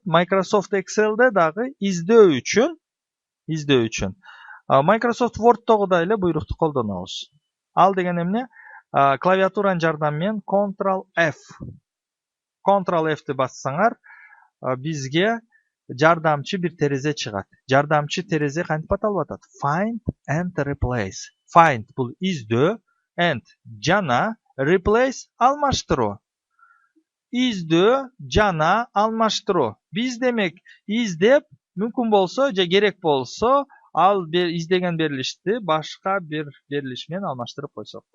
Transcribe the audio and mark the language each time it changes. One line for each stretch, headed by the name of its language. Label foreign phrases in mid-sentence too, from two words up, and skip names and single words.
Kyrgyz: Microsoft Excel'де дагы издөө үчүн Microsoft Word'тогудай эле буйрукту колдонобуз. Ал деген эмне? Клавиатуранын жардамы менен Ctrl-F'ти бассаңар, бизге жардамчы бир терезе чыгат. Жардамчы терезе кантип аталып атат?
English: Find and replace. Find
Kyrgyz: бул издөө,
English: and жана replace алмаштыруу.
Kyrgyz: Издөө жана алмаштыруу. Биз демек издеп, мүмкүн болсо же керек болсо, ал издеген берилишти башка бир берилиш менен алмаштырып койсок болот.